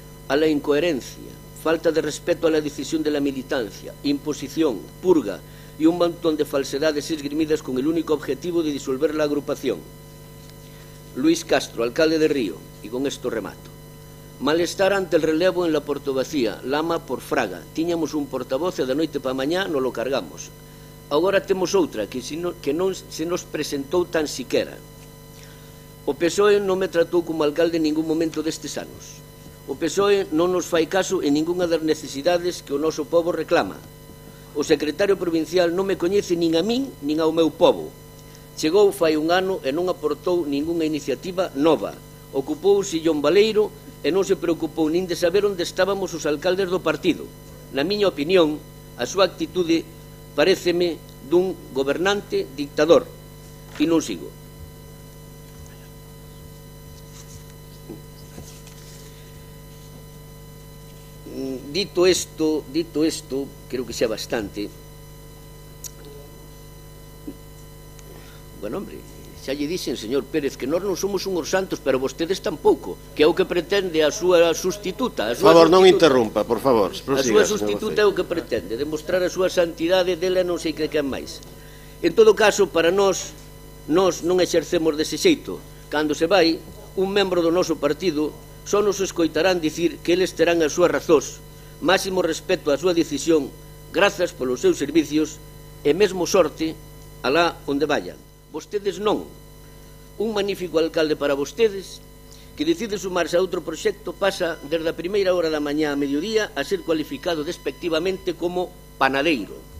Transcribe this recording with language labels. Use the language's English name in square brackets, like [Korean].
[Spanish] A la incoherencia, falta de respeto a la decisión de la militancia, imposición, purga y un montón de falsedades esgrimidas con el único objetivo de disolver la agrupación. Luis Castro, alcalde de Río, y con esto remato. Malestar ante el relevo en la Portovacía, Lama por Fraga. [Galician] Tiñamos un portavoz e da noite pa mañá non lo cargamos. Agora temos outra que non se nos presentou tan siquera. O PSOE non me tratou como alcalde en ningún momento destes anos. O PSOE non nos fai caso en ningunha das necesidades que o noso pobo reclama. O secretario provincial non me coñece nin a min nin ao meu pobo. Chegou fai un ano e non aportou ningunha iniciativa nova. Ocupou o sillón baleiro e non se preocupou nin de saber onde estábamos os alcaldes do partido. Na miña opinión, a súa actitude paréceme dun gobernante dictador. E non sigo. Dito isto, creo que xa bastante. Bueno, hombre, xa lle dixen, señor Pérez, que nós non somos unhos santos, pero vostedes tampouco, que é o que pretende a súa sustituta. Por favor, non interrumpa, por favor. A súa sustituta é o que pretende, demostrar a súa santidade dela non sei que quen máis. En todo caso, para nós non exercemos dese xeito. Cando se vai, un membro do noso partido só nos escoitarán dicir que eles terán as súas razóns, máximo respeto á súa decisión, grazas polos seus servicios e mesmo sorte alá onde vayan. Vostedes non. Un magnífico alcalde para vostedes que decide sumarse a outro proxecto pasa desde a primeira hora da mañá a mediodía a ser cualificado despectivamente como panadeiro.